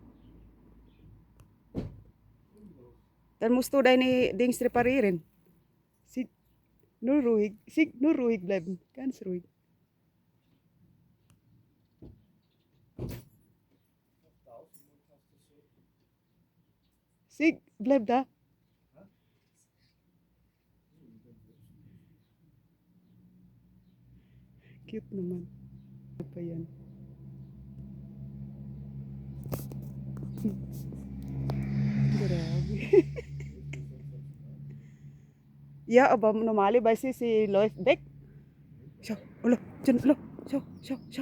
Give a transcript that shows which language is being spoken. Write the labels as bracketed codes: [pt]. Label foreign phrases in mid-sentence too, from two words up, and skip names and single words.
[de] Dann musst du deine Dings reparieren. Sig, nur ruhig. Sig, nur ruhig bleiben. Ganz ruhig. Sig, bleib da. [tl] Cute naman. Ano pa yan? Grabe. [de] Ja, aber normalerweise sie läuft weg. Schau, [tl] hala, dyan, hala. [de] Schau, schau, schau.